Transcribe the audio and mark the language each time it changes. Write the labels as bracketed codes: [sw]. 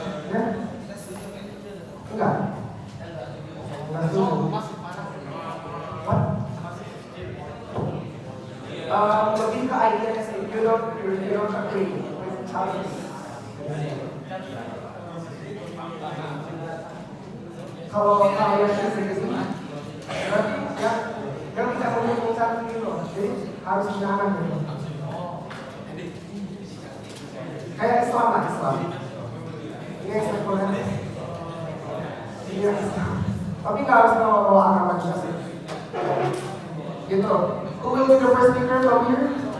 [id] Ya? Enggak? Enggak dulu. [en] What? [id] Lebih ke idea sih. [en] You don't agree with Childfree. [id] Kalau kalian sendiri, berarti ya yang tidak mendukung Childfree loh. Jadi harus punya anak gitu. Kayak Islam lah, Islam. Ini yang sekuler. Iya Islam. Tapi nggak harus bawa agama juga sih. Gitu. [en] Who will be the first speaker from here?